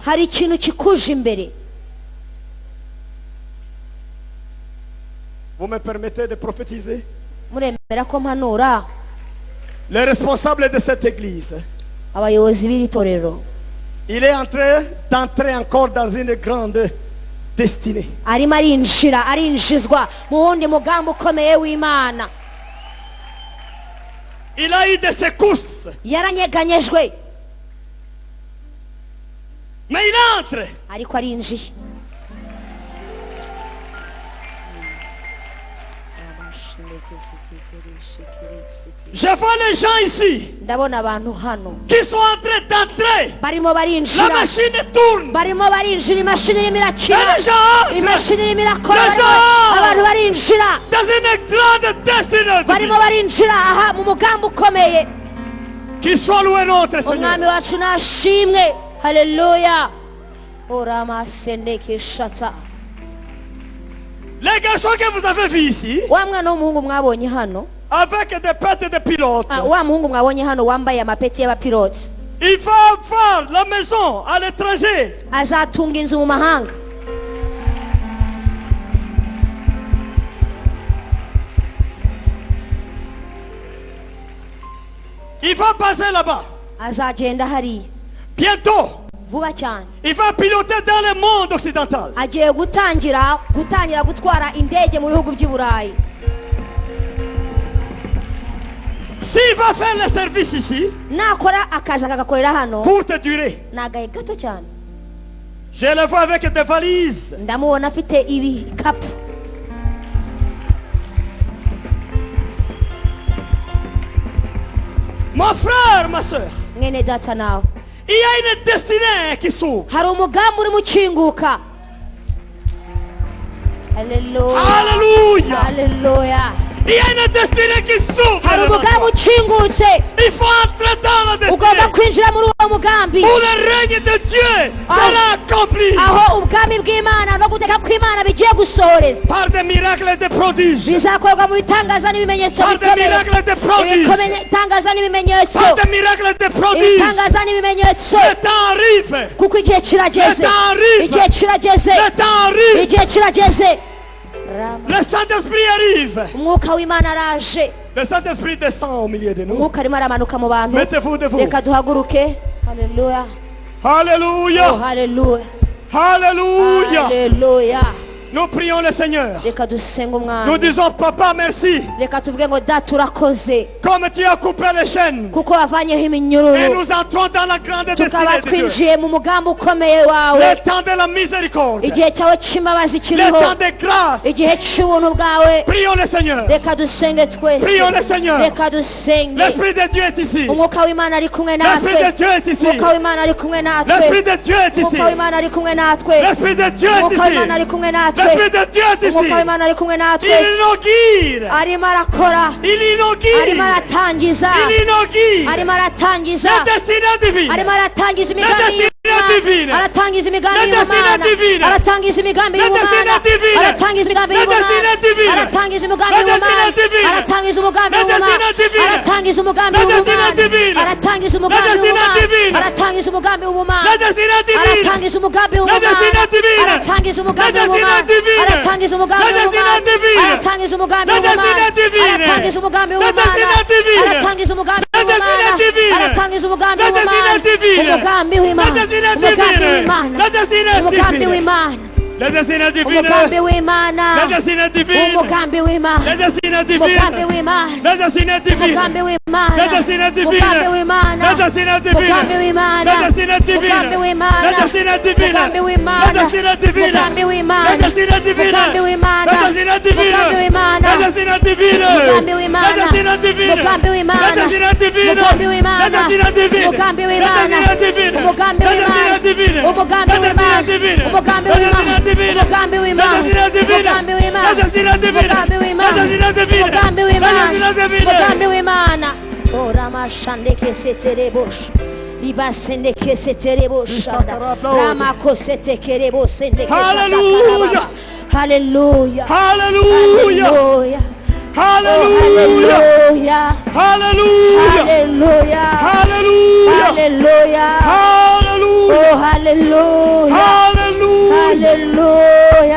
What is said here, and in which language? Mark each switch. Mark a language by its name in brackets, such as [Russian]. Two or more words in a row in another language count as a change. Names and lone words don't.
[Kinyarwanda] hari ikintu kikuje imbere. [French] Vous me permettez de prophétiser? [Kinyarwanda] muremera ko mpanura? [French] Le responsable de cette église, [Kinyarwanda] abayobozi b'iri torero [French] il est en train d'entrer encore dans une grande destinée. [Kinyarwanda] arimo arinjizwa mu wundi mugambi ukomeye w'Imana. [French] Il a eu des secousses, [Kinyarwanda] yaranyeganyejwe [French] mais il entre. [Kinyarwanda] ariko arinjiye. [French] Je vois les gens ici [Kinyarwanda] ndabona abantu hano [French] qui sont en train d'entrer. [Kinyarwanda] barimo [French] La [Kinyarwanda] barinjira, [French] machine tourne. [Kinyarwanda] barimo barinjira, imashini irimo irakina, [French] Et les gens entrent [Kinyarwanda] imashini irimo irakora, [French] Les gens! [Kinyarwanda] abantu barinjira, [French] dans une grande destinée [Kinyarwanda] barimo [French] divine. [Kinyarwanda] barinjira aha mu mugambi ukomeye. [French] Qu'il soit loué notre [Kinyarwanda] umwami [French] Seigneur. [Kinyarwanda] wacu nashimwe. Haleluya. oramasendekishata. [French] Les garçons que vous avez vus ici, [Kinyarwanda] wa mwana w'umuhungu mwabonye hano, [French] avec des pattes de pilote, [Kinyarwanda] wa muhungu mwabonye hano wambaye amapeti y'abapiloti, [French] il va avoir la maison à l'étranger. [Kinyarwanda] azatunga inzu mu mahanga. [French] Il va passer là-bas. [Kinyarwanda] azagenda hariya [French] Bientôt, [Kinyarwanda] vuba cyane. [French] il va piloter dans le monde occidental. [Kinyarwanda] agiye gutangira gutwara indege mu bihugu by'i Burayi. [French] S'il va faire le service ici, [Kinyarwanda] nakora akazi akagakorera hano [French] courte durée, [Kinyarwanda] ni agahe gato cyane. [French] je le vois avec des valises. [Kinyarwanda] ndamubona afite ibikapu. [French] Mon frère, ma soeur, [Kinyarwanda] mwene data nawe, [French] il y a une destinée qui s'ouvre. [Kinyarwanda] hari umugambi urimo ukinguka. Haleluya. [French] Alléluia. [Kinyarwanda] Haleluya. [French] Il y a une destinée qui s'ouvre. [Kinyarwanda] hari [French] devant [Kinyarwanda] umugambi [French] toi. [Kinyarwanda] ukingutse, [French] Il faut entrer dans la [Kinyarwanda] ugomba [French] destinée [Kinyarwanda] kwinjira muri uwo mugambi, [French] où le règne de Dieu sera accompli [Kinyarwanda] aho ubwami bw'Imana no guteka kw'Imana bigiye gusohoreza, [French] par des miracles et des prodiges. [Kinyarwanda] bizakorwa mu bitangaza n'ibimenyetso [French] Par des [Kinyarwanda] bikomeye, [French] miracles et des prodiges. [Kinyarwanda] ibitangaza n'ibimenyetso, [French] Par des miracles et des prodiges. [Kinyarwanda] ibitangaza n'ibimenyetso, [French] Le temps arrive. [Kinyarwanda] kuko igihe kirageze, [French] Le temps arrive. [Kinyarwanda] igihe kirageze, [French] Le temps arrive. [Kinyarwanda] igihe kirageze. [French] Le Saint-Esprit arrive. [Kinyarwanda] umwuka w'Imana araje, [French] Le Saint-Esprit descend au milieu de nous. [Kinyarwanda] umwuka arimo aramanuka mu bantu. [French] Mettez-vous debout. [Kinyarwanda] reka duhaguruke. Haleluya. [French] Alléluia. [Kinyarwanda] Oh, haleluya. [French] Alléluia. [Kinyarwanda] Haleluya. [French] Nous prions le Seigneur. [Kinyarwanda] reka dusenga [French] Nous [Kinyarwanda] umwami, [French] disons, Papa, merci. [Kinyarwanda] reka tuvuge ngo data urakoze [French] Comme tu as coupé les chaînes. [Kinyarwanda] kuko wavanyeho [French] Et [Kinyarwanda] iminyururu, [French] nous entrons dans la grande [Kinyarwanda] tukaba [French] destinée de Dieu. [Kinyarwanda] twinjiye mu mugambi ukomeye wawe. [French] Le temps de la miséricorde. [Kinyarwanda] igihe cyawe cy'imbabazi [French] Le [Kinyarwanda] kiriho, [French] temps de grâce. [Kinyarwanda] igihe cy'ubuntu bwawe. [French] Prions le Seigneur. [Kinyarwanda] reka dusenge twese, [French] Prions le Seigneur. [Kinyarwanda] reka dusenge. [French] L'Esprit de Dieu est ici. [Kinyarwanda] umwuka w'Imana ari kumwe [French] L'Esprit [Kinyarwanda] natwe, [French] de Dieu est ici. [Kinyarwanda] umwuka w'Imana ari kumwe natwe, [French] L'Esprit de Dieu est ici. [Kinyarwanda] umwuka w'Imana ari kumwe natwe, [French] L'Esprit de Dieu est [Kinyarwanda] umwuka w'Imana ari [French] ici. [Kinyarwanda] kumwe natwe, [French] L'Esprit de Dieu est [Kinyarwanda] umwuka [French] ici. [Kinyarwanda] w'Imana ari kumwe natwe. [French] Il inaugure. [Kinyarwanda] arimo arakora, [French] Il [Kinyarwanda] arimo [French] inaugure. [Kinyarwanda] aratangiza, [French] Il inaugure. [Kinyarwanda] arimo aratangiza, [French] La destinée divine. [Kinyarwanda] arimo aratangiza [French] La [Kinyarwanda] imigambi [French] destinée divine. [Kinyarwanda] y'Imana, aratangiza imigambi [French] La destinée [Kinyarwanda] y'Imana, [French] divine. [Kinyarwanda] aratangiza imigambi [French] La [Kinyarwanda] y'Imana, [French] destinée divine. [Kinyarwanda] aratangiza imigambi [French] La [Kinyarwanda] y'Imana, [French] destinée divine. [Kinyarwanda] aratangiza umugambi [French] La [Kinyarwanda] w'Imana, [French] destinée divine. [Kinyarwanda] aratangiza umugambi [French] La [Kinyarwanda] w'Imana, [French] destinée divine. [Kinyarwanda] aratangiza umugambi [French] La [Kinyarwanda] w'Imana, [French] destinée divine. [Kinyarwanda] aratangiza [French] La [Kinyarwanda] umugambi [French] destinée [Kinyarwanda] w'Imana, [French] divine. [Kinyarwanda] aratangiza umugambi w'Imana, [French] La destinée divine. [Kinyarwanda] aratangiza umugambi [French] La [Kinyarwanda] w'Imana, [French] destinée divine. [Kinyarwanda] aratangiza umugambi [French] La destinée [Kinyarwanda] w'Imana, [French] divine. [Kinyarwanda] aratangiza umugambi [French] La destinée [Kinyarwanda] w'Imana, [French] divine. [Kinyarwanda] aratangiza umugambi [French] La [Kinyarwanda] w'Imana, [French] destinée divine. [Kinyarwanda] aratangiza umugambi [French] La [Kinyarwanda] w'Imana, [French] destinée divine. [Kinyarwanda] aratangiza umugambi [French] La destinée [Kinyarwanda] w'Imana, [French] divine. [Kinyarwanda] aratangiza umugambi [French] La destinée [Kinyarwanda] w'Imana, [French] divine. [Kinyarwanda] umugambi [French] La [Kinyarwanda] w'Imana, [French] destinée [Kinyarwanda] umugambi [French] divine. [Kinyarwanda] w'Imana, [French] La destinée [Kinyarwanda] umugambi [French] divine. [Kinyarwanda] w'Imana. [French] Le destin divin. [Kinyarwanda] umugambi w'imana [French] Le destin divin. [Kinyarwanda] umugambi w'imana [French] Le destin divin. [Kinyarwanda] umugambi w'imana [French] Le destin divin. [Kinyarwanda] umugambi w'imana [French] Le destin divin. [Kinyarwanda] umugambi w'imana [French] Le destin divin. [Kinyarwanda] umugambi w'imana [French] Le destin divin. [Kinyarwanda] umugambi w'imana [French] Le destin divin. [Kinyarwanda] umugambi w'imana [French] Le destin divin. [Kinyarwanda] umugambi w'imana [French] Le destin divin. [Kinyarwanda] umugambi w'imana [French] Le destin divin. [Kinyarwanda] umugambi w'imana [French] Le destin divin. [Kinyarwanda] umugambi w'imana [French] Le destin divin. [Kinyarwanda] umugambi w'imana [French] Le destin divin. [Kinyarwanda] umugambi w'imana [French] Le destin divin. [Kinyarwanda] umugambi w'imana [French] Le destin divin. [Kinyarwanda] umugambi [French] Le [Kinyarwanda] w'imana [French] destin divin. [Kinyarwanda] umugambi [French] Le destin [Kinyarwanda] w'imana [French] divin. [Kinyarwanda] umugambi [French] Le [Kinyarwanda] w'imana [French] destin divin. [Kinyarwanda] umugambi w'imana [French] Le destin divin. [Kinyarwanda] umugambi w'imana [French] Le destin divin. [Kinyarwanda] umugambi w'imana [French] Le destin divin. [Kinyarwanda] umugambi w'imana [French] Le destin divin. [Kinyarwanda] umugambi w'imana oramashande seterebosh ibasende keseterebosh ramakosete kerebosende Hallelujah. Hallelujah. Hallelujah. Hallelujah. Hallelujah. Hallelujah. Hallelujah. Hallelujah. Hallelujah. Hallelujah. Oh, hallelujah. Hallelujah. Hallelujah.